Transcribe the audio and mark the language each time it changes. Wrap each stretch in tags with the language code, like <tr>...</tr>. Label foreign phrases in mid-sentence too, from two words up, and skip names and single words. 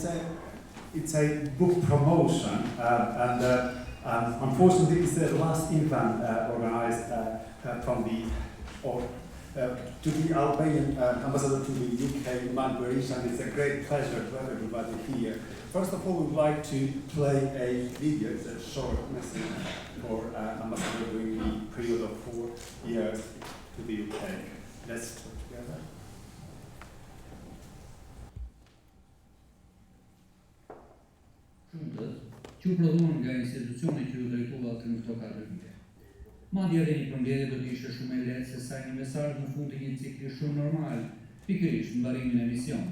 <en>It's a book promotion, and unfortunately it's the last event organized from the to the Albanian ambassador to the UK, Berisha, and it's a great pleasure to have everybody here. First of all, we'd like to play a video, it's a short message for Ambassador during the period of 4 years to the UK. Let's put together.</en> <sq>Shumët që u prodhuan nga institucioni që u drejtua të në këto 4 vite. Madje edhe një përmbledhje do të ishte shumë e lehtë se sa një mesazh në fund të një cikli shumë normal, pikërisht mbarimin e misionit.</sq>